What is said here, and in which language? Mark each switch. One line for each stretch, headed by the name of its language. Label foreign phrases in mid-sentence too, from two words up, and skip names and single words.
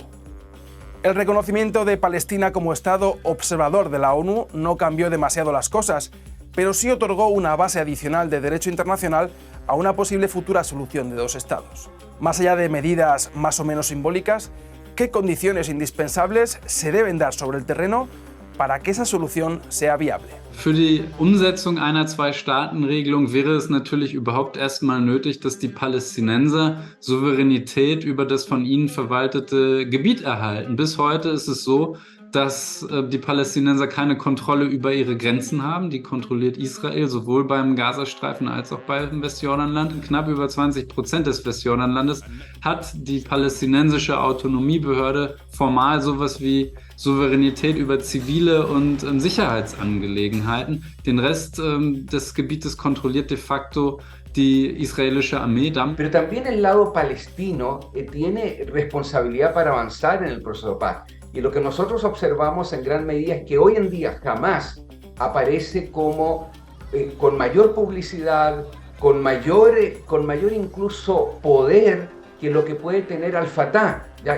Spanish: El reconocimiento de Palestina como Estado observador de la ONU no cambió demasiado las cosas, pero sí otorgó una base adicional de derecho internacional a una posible futura solución de 2 estados. Más allá de medidas más o menos simbólicas, ¿qué condiciones indispensables se deben dar sobre el terreno para que esa solución sea viable?
German: Für die Umsetzung einer Zwei-Staaten-Regelung wäre es natürlich überhaupt erstmal nötig, dass die Palästinenser Souveränität über das von ihnen verwaltete Gebiet erhalten. Bis heute ist es so, dass die Palästinenser keine Kontrolle über ihre Grenzen haben. Die kontrolliert Israel sowohl beim Gazastreifen als auch beim Westjordanland. Knapp über 20% des Westjordanlandes hat die palästinensische Autonomiebehörde formal sowas wie Souveränität über zivile und Sicherheitsangelegenheiten. Den Rest des Gebietes kontrolliert
Latin: de facto
German: die israelische Armee.
Spanish: Pero también el lado palestino tiene responsabilidad para avanzar en el proceso de paz. Y lo que nosotros observamos en gran medida es que hoy en día Hamás aparece como con mayor publicidad, con mayor incluso poder que lo que puede tener Al-Fatah, ¿ya?